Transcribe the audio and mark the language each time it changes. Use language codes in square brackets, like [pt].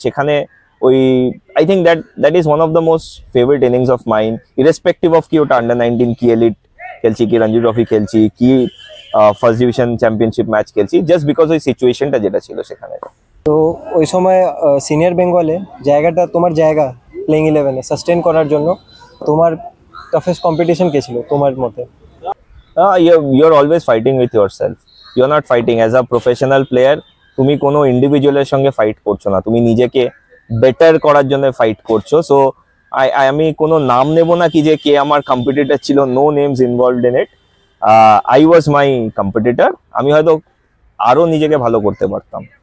[bn] সেখানে ওই [en] I think that is one of the most favourite innings of mine, [bn] irrespective of কি ওটা under 19 কি এলিট খেলছি, কি রঞ্জি ট্রফি খেলছি, কি ফার্স্ট ডিভিশন চ্যাম্পিয়নশিপ ম্যাচ খেলছি, জাস্ট বিকজ ওই সিচুয়েশনটা যেটা ছিল সেখানে। তো ওই সময় সিনিয়র বেঙ্গলে তোমার জায়গা প্লেইং 11-এ সাস্টেন করার জন্য তোমার টাফেস্ট কম্পিটিশন কে ছিল তোমার মতে? [en] You're always fighting with yourself. You're not fighting as a professional player. [bn] তুমি কোনো ইন্ডিভিজুয়ালের সঙ্গে ফাইট করছো না, তুমি নিজেকে বেটার করার জন্য ফাইট করছো। সো আমি কোনো নাম নেব না কি যে কে আমার কম্পিটিটর ছিল, [en] No names involved in it. I was my competitor, [bn] আমি হয়তো আরো নিজেকে ভালো করতে পারতাম।